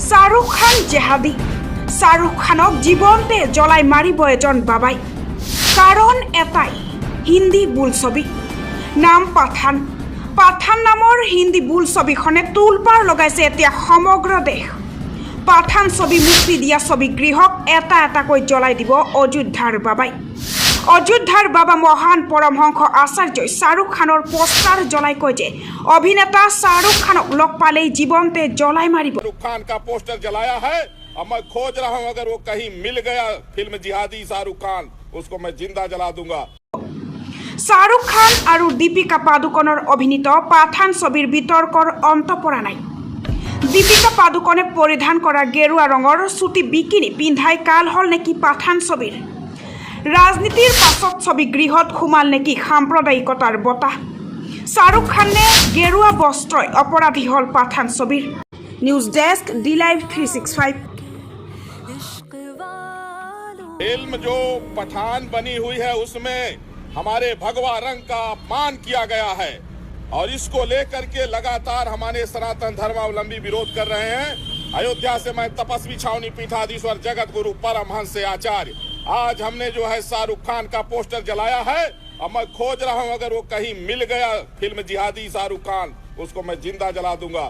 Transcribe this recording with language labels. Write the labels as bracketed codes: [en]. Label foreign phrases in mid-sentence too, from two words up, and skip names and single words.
[as] শাহৰুখ খান জেহাদী শাহৰুখ খানক জীবনতে জ্বলাই মাৰিব এজন বাবাই কাৰণ এটাই হিন্দী বোলছবি নাম পাঠান পাঠান নামৰ হিন্দী বোলছবিখনে তুলপাৰ লগাইছে এতিয়া সমগ্ৰ দেশ পাঠান ছবি মুক্তি দিয়া ছবি গৃহক এটা এটাকৈ জ্বলাই দিব অযোধ্যাৰ বাবাই অযোধ্যাৰ বাবা মহান পৰমহংস আচাৰ্যই শাহৰুখ খানৰ পোষ্টাৰ জ্বলাই কয় যে অভিনেতা শাহरुख খানক লগ পালেই জীবনতে জ্বলাই মাৰিব। [hi] शाहरुख खान का पोस्टर जलाया है और मैं खोज रहा हूं, अगर वो कहीं मिल गया फिल्म जिहादी शाहरुख खान, उसको मैं जिंदा जला दूंगा। [as] শাহरुখ খান আৰু দীপিকা পাডুকনৰ অভিনীত পাঠান ছবিৰ বিতৰ্কৰ অন্ত পৰা নাই। দীপিকা পাডুকনে পৰিধান কৰা গেৰুৱা ৰঙৰ চুটি বিকিনি পিন্ধাই কাল হল নেকি পাঠান ছবিৰ ৰাজনীতিৰ পাছত ছবি গৃহত সোমাল নেকি সাম্প্ৰদায়িকতাৰ বতাহ শাহरुख খানে গেৰুৱা বস্ত্ৰই অপৰাধী হল পাঠান ছবিৰ। [en] News Desk D Live 365. [hi] फिल्म जो पठान बनी हुई है उसमें हमारे भगवा रंग का अपमान किया गया है और इसको लेकर के लगातार हमारे सनातन धर्मावलंबी विरोध कर रहे हैं। अयोध्या से मैं तपस्वी छावनी पीठाधीश्वर जगत गुरु परमहंस आचार्य, आज हमने जो है शाहरुख खान का पोस्टर जलाया है और मैं खोज रहा हूं, अगर वो कहीं मिल गया फिल्म जिहादी शाहरुख खान, उसको मैं जिंदा जला दूंगा।